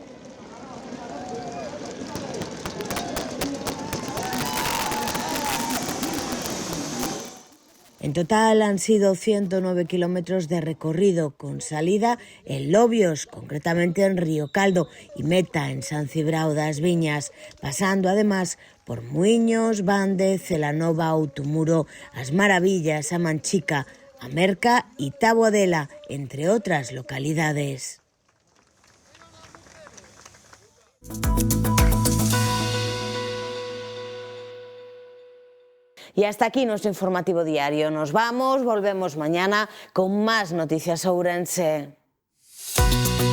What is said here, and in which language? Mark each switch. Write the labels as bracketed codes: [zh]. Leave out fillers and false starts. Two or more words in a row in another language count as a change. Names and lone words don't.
[es] En total han sido 109 kilómetros de recorrido, con salida en Lobios, concretamente en Río Caldo, y meta en San Cibrao das Viñas, pasando además por Muiños, Bande, Celanova, Outumuro, As Maravillas, a Manchica, a Merca y Taboadela, entre otras localidades. Y hasta aquí nuestro informativo diario. Nos vamos, volvemos mañana con más noticias ourense.